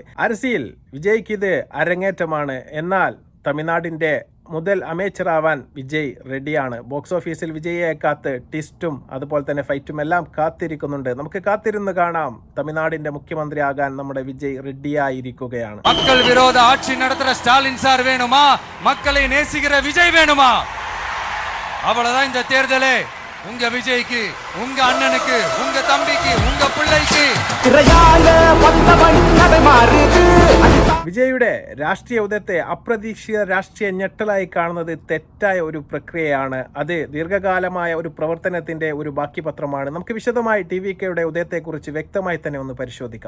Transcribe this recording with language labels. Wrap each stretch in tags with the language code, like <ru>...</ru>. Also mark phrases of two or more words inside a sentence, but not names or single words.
<ml>അരസിയിൽ വിജയ്ക്ക് ഇത് അരങ്ങേറ്റമാണ്. എന്നാൽ തമിഴ്നാടിന്റെ മുതൽ അമേച്ചറാവാൻ വിജയ് റെഡിയാണ്. ബോക്സ് ഓഫീസിൽ വിജയെ കാത്ത് ട്വിസ്റ്റും അതുപോലെ തന്നെ ഫൈറ്റും എല്ലാം കാത്തിരിക്കുന്നുണ്ട്. നമുക്ക് കാത്തിരുന്ന് കാണാം. തമിഴ്നാടിന്റെ മുഖ്യമന്ത്രിയാകാൻ നമ്മുടെ വിജയ് റെഡിയായിരിക്കുകയാണ്.</ml> <ta>மக்கள் விரோத ஆட்சி நடத்துற ஸ்டாலின் சார் வேணுமா, மக்களை நேசிக்கிற விஜய் வேணுமா? அவ்வளவுதான் இந்த தேர்தலே. உங்க விஜய்க்கு, உங்க அண்ணனுக்கு, உங்க தம்பிக்கு, உங்க பிள்ளைக்கு.</ta> <ml>വിജയുടെ രാഷ്ട്രീയ ഉദയത്തെ അപ്രതീക്ഷിത രാഷ്ട്രീയ ഞെട്ടലായി കാണുന്നത് തെറ്റായ ഒരു പ്രക്രിയയാണ്. അത് ദീർഘകാലമായ ഒരു പ്രവർത്തനത്തിന്റെ ഒരു ബാക്കി പത്രമാണ്. നമുക്ക് വിശദമായി TVKയുടെ ഉദയത്തെക്കുറിച്ച് വ്യക്തമായി തന്നെ ഒന്ന് പരിശോധിക്കാം.</ml>